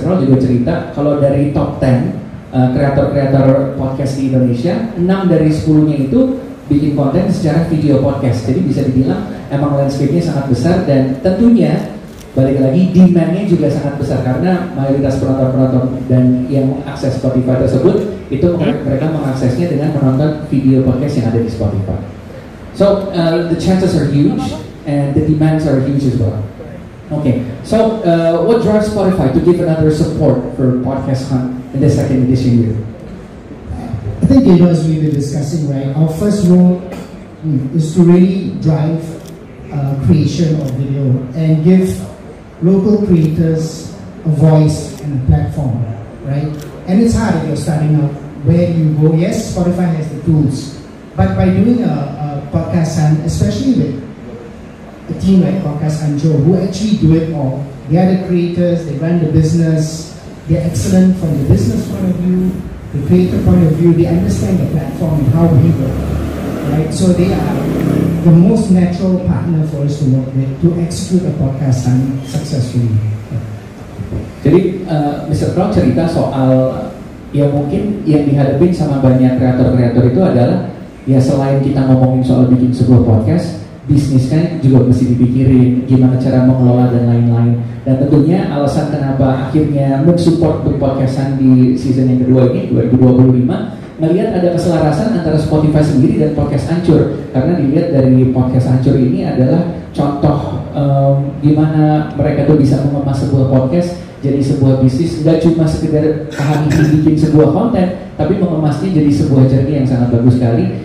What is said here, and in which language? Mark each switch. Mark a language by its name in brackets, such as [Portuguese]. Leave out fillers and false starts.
[Indonesian] Kroll juga cerita kalau dari top 10 kreator-kreator podcast di Indonesia, 6 dari 10-nya itu bikin konten secara video podcast. Jadi bisa dibilang emang landscape-nya sangat besar, dan tentunya balik lagi demand-nya juga sangat besar karena mayoritas penonton-penonton dan yang mengakses Spotify tersebut itu mereka mengaksesnya dengan menonton video podcast yang ada di Spotify. [English] So the chances are huge and the demands are huge as well. Okay, so what drives Spotify to give another support for Podcast Hunt in the second edition year? I think as we've been discussing, right, our first role is to really drive creation of video and give local creators a voice and a platform, right? And it's hard if you're starting out. Where do you go? Yes, Spotify has the tools, but by doing a podcast hunt, especially with a team like Podcast Anjo, who actually do it all. They are the creators, they run the business, they're excellent from the business point of view, the creator point of view, they understand the platform and how we work, right? So they are the most natural partner for us to work with to execute a podcast hunt successfully. [Indonesian] Jadi Mr. Kroll cerita soal ya mungkin yang dihadapin sama banyak kreator-kreator itu adalah ya selain kita ngomongin soal bikin sebuah podcast, bisnis kan juga mesti dipikirin gimana cara mengelola dan lain-lain. Dan tentunya alasan kenapa akhirnya mensupport podcastan di season yang kedua ini 2025 melihat ada keselarasan antara Spotify sendiri dan Podcast Ancur, karena dilihat dari Podcast Ancur ini adalah contoh gimana mereka tuh bisa mengemas sebuah podcast jadi sebuah bisnis, nggak cuma sekedar hari ini bikin sebuah konten, tapi mengemasnya jadi sebuah journey yang sangat bagus sekali.